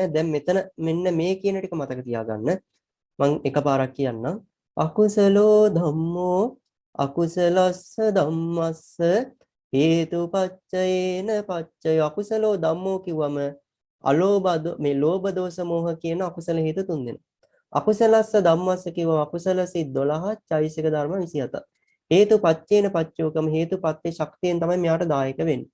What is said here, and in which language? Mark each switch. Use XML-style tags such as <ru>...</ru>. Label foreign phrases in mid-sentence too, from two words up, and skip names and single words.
<si>දැන් මෙතන මෙන්න මේ කියන ටික මතක තියාගන්න. මම එකපාරක් කියන්නම්.</si> <pi>අකුසලෝ ධම්මෝ අකුසලස්ස ධම්මස්ස හේතුපච්චයේන පච්චය. අකුසලෝ ධම්මෝ</pi> <si>කිව්වම මේ ලෝභ දෝෂ මෝහ කියන අකුසල හේතු තුන් දෙනා.</si> <pi>අකුසලස්ස ධම්මස්ස</pi> <si>කියව අකුසල සිත් 12 චෛසික ධර්ම 27.</si> <pi>හේතු පච්චේන</pi> <si>පච්චෝකම හේතුපත්ති ශක්තියෙන් තමයි මෙයාට දායක වෙන්නේ.</si>